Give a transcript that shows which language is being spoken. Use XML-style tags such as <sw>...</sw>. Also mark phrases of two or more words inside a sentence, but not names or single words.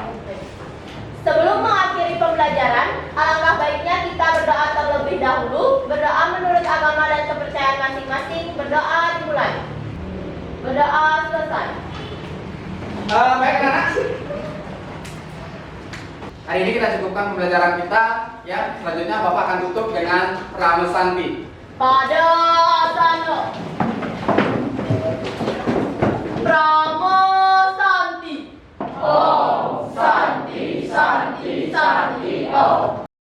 <id>Sebelum mengakhiri pembelajaran, alangkah baiknya kita berdoa terlebih dahulu. Berdoa menurut agama dan kepercayaan masing-masing. Berdoa dimulai. Berdoa selesai. Baik anak-anak, hari ini kita cukupkan pembelajaran kita. Ya, selanjutnya Bapak akan tutup dengan Pramesanti.</id> <sa>Pada asana. Pramo Santi. Om Santi Santi Santi Om.</sa>